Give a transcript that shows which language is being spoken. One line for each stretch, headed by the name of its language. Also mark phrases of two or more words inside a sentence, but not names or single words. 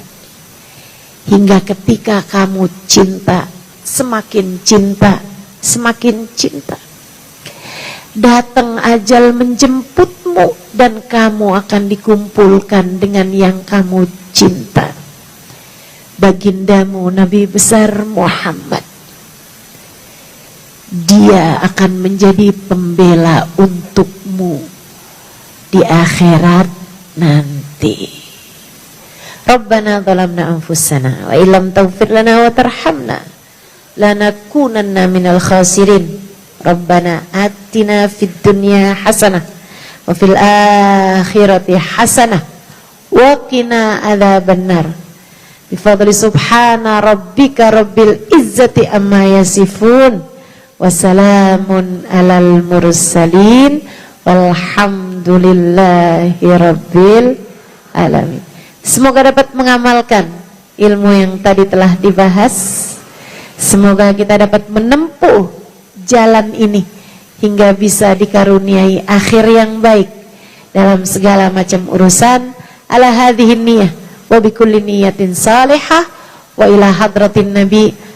Indonesian: Hingga ketika kamu cinta, semakin cinta, semakin cinta, datang ajal menjemputmu dan kamu akan dikumpulkan dengan yang kamu cinta. Bagindamu Nabi besar Muhammad, dia akan menjadi pembela untukmu di akhirat nanti.
Arabic: ربنا ظلمنا أنفسنا وإن لم تغفر لنا وترحمنا لنكونن من الخاسرين. ربنا آتنا في الدنيا حسنة وفي الآخرة حسنة وقنا عذاب النار. بفضل سبحان ربك رب العزة عما يصفون وسلام على المرسلين والحمد لله رب العالمين.
Indonesian: Semoga dapat mengamalkan ilmu yang tadi telah dibahas. Semoga kita dapat menempuh jalan ini hingga bisa dikaruniai akhir yang baik dalam segala macam urusan.
Arabic: على هذه النية وبكل نية صالحة وإلى حضرة النبي.